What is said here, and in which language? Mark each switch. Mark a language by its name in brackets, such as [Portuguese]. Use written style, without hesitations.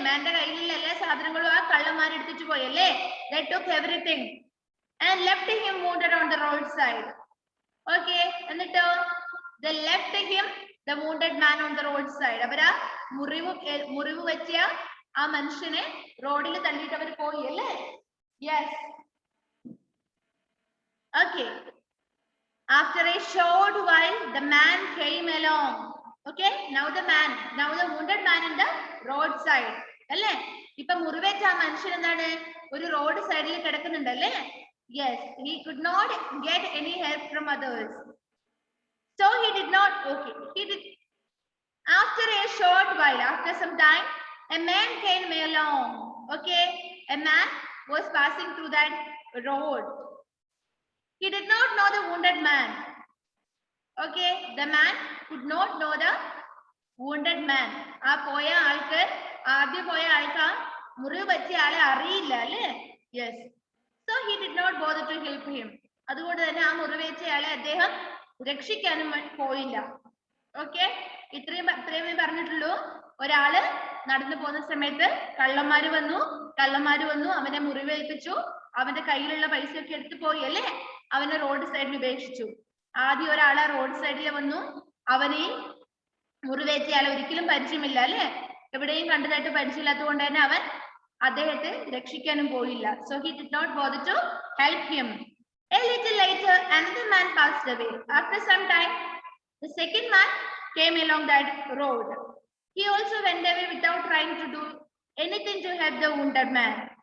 [Malayalam] മാന്റെ കയ്യിലുള്ള എല്ലാ സാധനങ്ങളും ആ കള്ളന്മാർ എടുത്തിട്ട് പോയി അല്ലേ? [English] They took everything and left him wounded on the roadside. Okay, എന്നിട്ടോ they left him, the wounded man, on the roadside. [Malayalam] അവരാ മുറിവ് പറ്റിയ ആ മനുഷ്യനെ റോഡിൽ തള്ളിയിട്ട് അവർ പോയി അല്ലേ? [English] Yes. Okay. After a short while, the man came along. Okay, now the wounded man in the roadside. അല്ലേ? [Malayalam] ഇപ്പൊ മുറിവേറ്റ ആ മനുഷ്യൻ എന്താണ്? ഒരു റോഡ് സൈഡിൽ കിടക്കുന്നുണ്ട് അല്ലേ? [English] Yes, he could not get any help from others. So he did not, okay, after a short while, after some time, a man came along. Okay, a man was passing through that road. He did not know the wounded man. Okay, the man could not know the wounded man. [Malayalam] ആ പോയ ആൾക്ക് ആദ്യം പോയ ആൾക്ക് മുറിവ് പറ്റിയ ആളെ അറിയില്ല അല്ലേ? [English] Yes. So he did not bother to help him. [Malayalam] അതുകൊണ്ട് തന്നെ ആ മുറിവേറ്റയാളെ അദ്ദേഹം രക്ഷിക്കാനും പോയില്ല. ഓക്കെ, ഇത്രയും പറഞ്ഞിട്ടുള്ളൂ. ഒരാള് നടന്നു പോകുന്ന സമയത്ത് കള്ളന്മാര് വന്നു അവനെ മുറിവേൽപ്പിച്ചു. അവന്റെ കയ്യിലുള്ള പൈസയൊക്കെ എടുത്തു പോയി അല്ലേ? അവനെ റോഡ് സൈഡിൽ ഉപേക്ഷിച്ചു. ആദ്യം ഒരാളെ റോഡ് സൈഡിൽ വന്നു. അവനെ മുറിവേറ്റയാളെ ഒരിക്കലും പരിചയമില്ല അല്ലേ? എവിടെയും കണ്ടതായിട്ട് പരിചയമില്ലാത്തത് കൊണ്ട് തന്നെ അവൻ അദ്ദേഹത്തെ രക്ഷിക്കാനും പോയില്ല. [English] So he did not bother to help him. A little later, another man passed away. After some time, the second man came along that road. He also went away without trying to do anything to help the wounded man.